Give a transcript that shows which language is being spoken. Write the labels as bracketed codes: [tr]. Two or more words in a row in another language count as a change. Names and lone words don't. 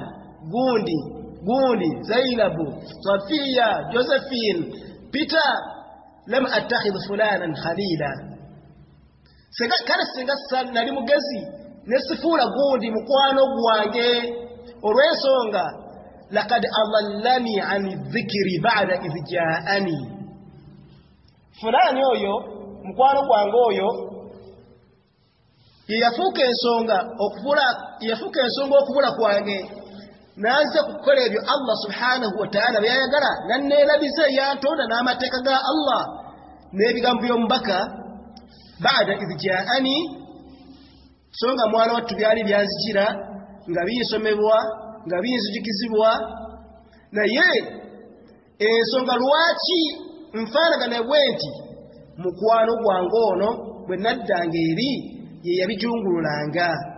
[lg] gundi Zainabu Safiya Josephine Peter [ar] لم أتخذ فلانا خليلا [lg] kale ssenga nali mugezi nesifuula gundi mukwano gwange olw'ensonga [ar] لقد أضلني عن الذكر بعد إذ جاءني [lg] fulani oyo mukwano gwange oyo yafuuka ensonga okubula kwange naze kukola ebyo [ar] الله سبحانه وتعالى [lg] byayagala nanneerabiza yantonda n'amateeka ga Allah n'ebigambo by'omubaka [ar] بعد إذ جاءني [lg] songa mwana wattu byali byanzikira nga binsomebwa nga binzijukizibwa naye ensonga lwaki nfaanagana bwenti mukwano gwange ono bwe naddanga eri ye yabijungululanga